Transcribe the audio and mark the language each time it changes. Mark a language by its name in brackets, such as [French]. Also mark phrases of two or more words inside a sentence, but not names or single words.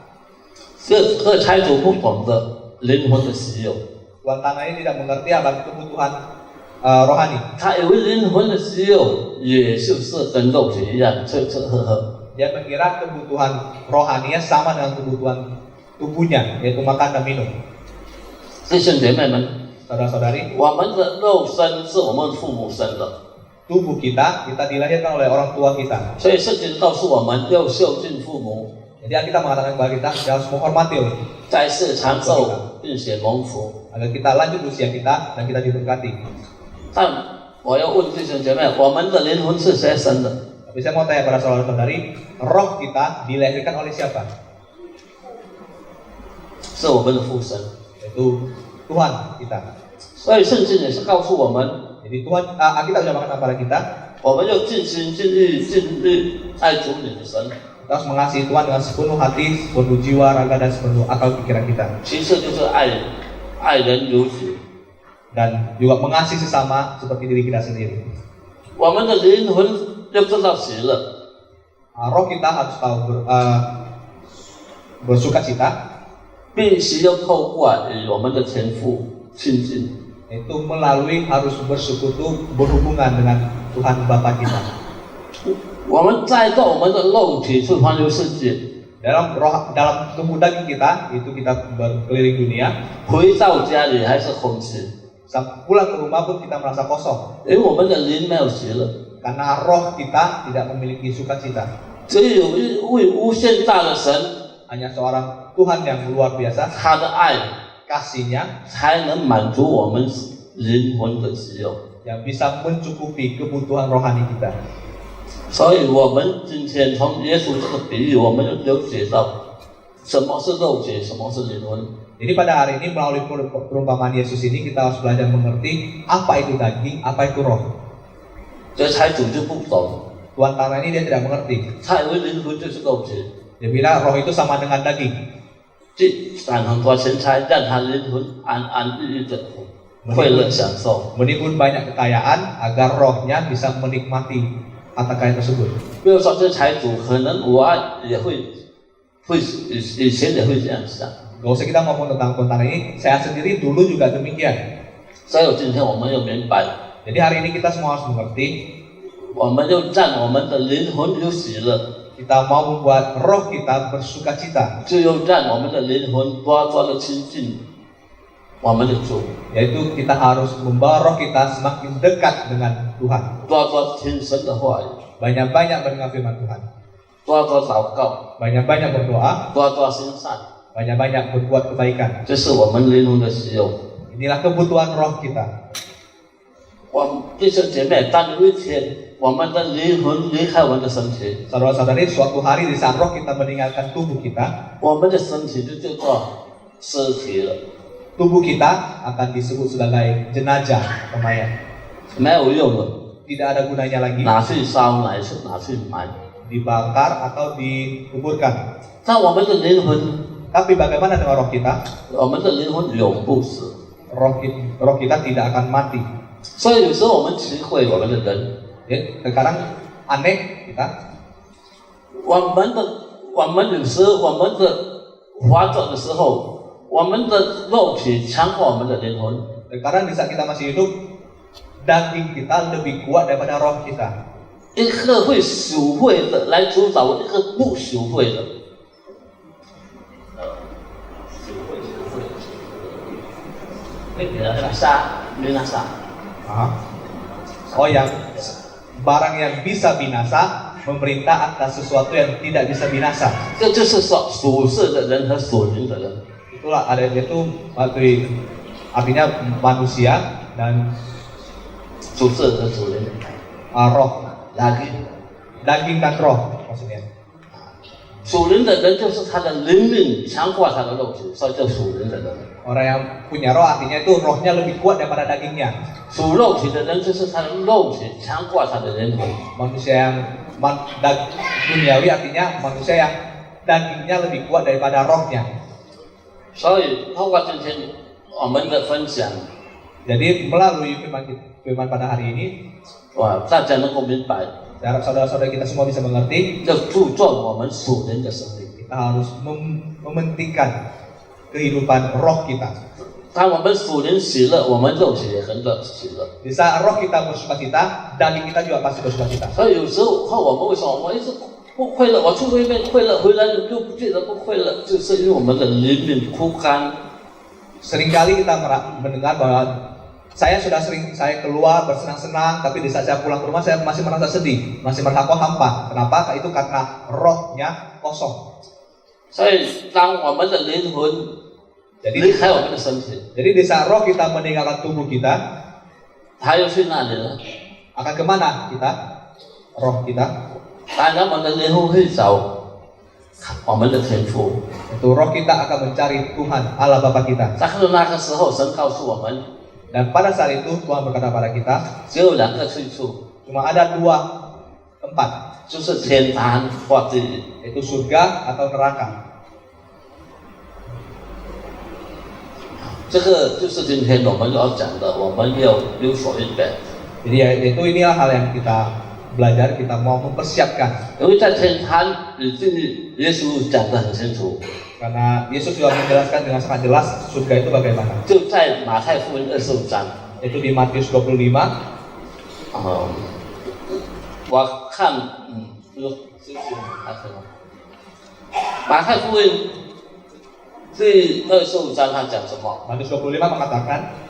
[Chinese] 这个财主不懂得灵魂的喜悦， [Indonesian] Tuan tanah ini tidak mengerti akan kebutuhan rohani. [Chinese] 他以为灵魂的喜悦也就是跟肉体一样吃吃喝喝。 [Indonesian] Dia mengira kebutuhan rohaninya sama dengan kebutuhan tubuhnya, yaitu makan dan minum. [Chinese] 弟兄姐妹们， [Indonesian] Saudara-saudari, [Chinese] 我们的肉身是我们父母生的， [Indonesian] tubuh kita dilahirkan oleh orang tua kita. [Chinese] 所以圣经告诉我们要孝敬父母， [Indonesian] Jadi Alkitab mengatakan kepada kita harus menghormati [Chinese] 在世长寿，并且蒙福。 [Indonesian] agar kita lanjut usia kita dan kita diberkati. [Chinese] 但我要问弟兄姐妹，我们的灵魂是谁生的？ [Indonesian] Tapi saya mau tanya pada saudara-saudari, roh kita dilahirkan oleh siapa? [Chinese] 是我们的父神。 [Indonesian] Yaitu Tuhan kita. [Chinese] 所以圣经也是告诉我们， [Indonesian] Jadi Tuhan, Alkitab sudah mengatakan kepada kita, [Chinese] 我们要尽心尽力尽力爱主你的神。 [Indonesian] kita harus mengasihi Tuhan dengan sepenuh hati, sepenuh jiwa, raga dan sepenuh akal pikiran kita. [Chinese] 其次就是爱人如己。 [Indonesian] Dan juga mengasihi sesama seperti diri kita sendiri. [Chinese] 我们的灵魂要知道喜乐， [Indonesian] Roh kita harus tahu bersuka cita, [Chinese] 必须要透过与我们的天父亲近。 [Indonesian] itu melalui harus bersekutu berhubungan dengan Tuhan Bapa kita. [Chinese] 我们再到我们的肉体去环游世界， [Indonesian] Dalam tubuh daging kita, itu kita berkeliling dunia. [Chinese] 回到家里还是空虚， [Indonesian] Pulang ke rumah pun kita merasa kosong [Chinese] 因为我们的灵没有喜乐。 [Indonesian] karena roh kita tidak memiliki sukacita. [Chinese] 只有一位无限大的神， [Indonesian] Hanya seorang Tuhan yang luar biasa, [Chinese] 他的爱 [Indonesian] kasihnya [Chinese] 才能满足我们灵魂的需要。 [Indonesian] yang bisa mencukupi kebutuhan rohani kita. [Chinese] 所以，我们今天从耶稣这个比喻，我们就了解到什么是肉体，什么是灵魂。 [Indonesian] Jadi pada hari ini melalui perumpamaan Yesus ini kita harus belajar mengerti apa itu daging, apa itu roh. [Chinese] 这财主就不懂， [Indonesian] Tuan tanah ini dia tidak mengerti. [Chinese] 他以为灵魂就是肉体， [Indonesian] Dia bilang roh itu sama dengan daging. [Chinese] 即攒很多钱财，让他灵魂安安逸逸的快乐享受。 [Indonesian] Menimbun banyak kekayaan agar rohnya bisa menikmati harta kekayaan tersebut. [Chinese] 比如说，这财主可能我也会以前也会这样想， [Indonesian] Gak usah kita ngomong tentang Tuan tanah ini, saya sendiri dulu juga demikian. [Chinese] 所以今天我们要明白， [Indonesian] Jadi hari ini kita semua harus mengerti, [Chinese] 我们要让我们的灵魂有喜乐， [Indonesian] Kita mau membuat roh kita bersukacita, [Chinese] 就要让我们的灵魂多多的亲近我们的主， [Indonesian] yaitu kita harus membawa roh kita semakin dekat dengan Tuhan. [Chinese] 多多听神的话语， [Indonesian] Banyak-banyak mendengar firman Tuhan, [Chinese] 多多祷告， [Indonesian] banyak-banyak berdoa, [Chinese] 多多行善， [Indonesian] banyak-banyak berbuat kebaikan. [Chinese] 这是我们灵魂的使用。 [Indonesian] Inilah kebutuhan roh kita. [Chinese] 我弟兄姐妹，当有一天我们的灵魂离开我们的身体， [Indonesian] Saudara-saudari, suatu hari di saat roh kita meninggalkan tubuh kita, [Chinese] 我们的身体就叫做尸体了， [Indonesian] tubuh kita akan disebut sebagai jenazah atau mayat. [Chinese] 没有用了， [Indonesian] Tidak ada gunanya lagi [Chinese] 拿去烧，拿去埋。 [Indonesian] dibakar atau dikuburkan. [Chinese] 但我们的灵魂， [Indonesian] Tapi bagaimana dengan roh kita? [Chinese] 我们的灵魂永不死。 [Indonesian] Roh kita tidak akan mati. [Chinese] 所以有时候我们体会我们的人， [Indonesian] Ya, sekarang aneh kita, [Chinese] 我们有时我们的活着的时候，我们的肉体强过我们的灵魂。 [Indonesian] sekarang di saat kita masih hidup, daging kita lebih kuat daripada roh kita. [Chinese] 一个会属会的来主导一个不属会的。binasa. [Indonesian] Oh, yang barang yang bisa binasa memerintah atas sesuatu yang tidak bisa binasa. [Chinese] 这就是说属世的人和属灵的人。 [Indonesian] Itulah ada itu artinya manusia dan [Chinese] 属世和属灵， [Indonesian] roh, daging dan roh maksudnya. [Chinese] 属灵的人就是他的灵命强过他的肉体，所以叫属灵的人。 [Indonesian] Orang yang punya roh artinya itu rohnya lebih kuat daripada dagingnya. [Chinese] 属肉体的人就是他的肉体强过他的灵魂。 [Indonesian] Manusia yang duniawi artinya manusia yang dagingnya lebih kuat daripada rohnya. [Chinese] 所以通过今天我们的分享， [Indonesian] Jadi melalui firman pada hari ini, [Chinese] 大家能够明白， [Indonesian] saya harap saudara-saudara kita semua bisa mengerti, [Chinese] 要注重我们属灵的生命。 [Indonesian] kita harus mementingkan kehidupan roh kita. [Chinese] 当我们属灵喜乐，我们肉体也很喜乐。 [Indonesian] Di saat roh kita bersukacita, daging kita juga pasti bersukacita. [Chinese] 所以有时候我们为什么我一直不快乐？我去外面快乐，回来就不觉得不快乐，就是因为我们的灵命枯干。 [Indonesian] Seringkali kita mendengar bahwa saya keluar bersenang-senang, tapi di saat saya pulang ke rumah saya masih merasa sedih, masih merasa hampa. Kenapa? Itu karena rohnya kosong. [Chinese] 所以当我们的灵魂离开我们的身体， [Indonesian] Jadi di saat roh kita meninggalkan tubuh kita, [Chinese] 它又去哪里呢？ [Indonesian] akan kemana kita? Roh kita? [Chinese] 当然，我们的灵魂会找我们的天父。 [Indonesian] Itu roh kita akan mencari Tuhan Allah Bapa kita. [Chinese] 但是那个时候，神告诉我们， [Indonesian] Dan pada saat itu Tuhan berkata pada kita, [Chinese] 只有两个去处， [Indonesian] cuma ada 2 tempat, [Chinese] 就是天堂或地狱。 [Indonesian] yaitu surga atau neraka. [Chinese] 这个就是今天我们要讲的，我们要有所预备。 [Indonesian] Jadi yaitu inilah hal yang kita belajar, kita mau mempersiapkan. [Chinese] 因为在天堂，耶稣讲得很清楚， [Indonesian] Karena Yesus sudah menjelaskan dengan sangat jelas surga itu bagaimana. [Chinese] 就在马太福音25章。 [Indonesian] Itu di Matius 25. [Chinese] 我看，马太福音第25章他讲什么？ [Indonesian] Matius 25 mengatakan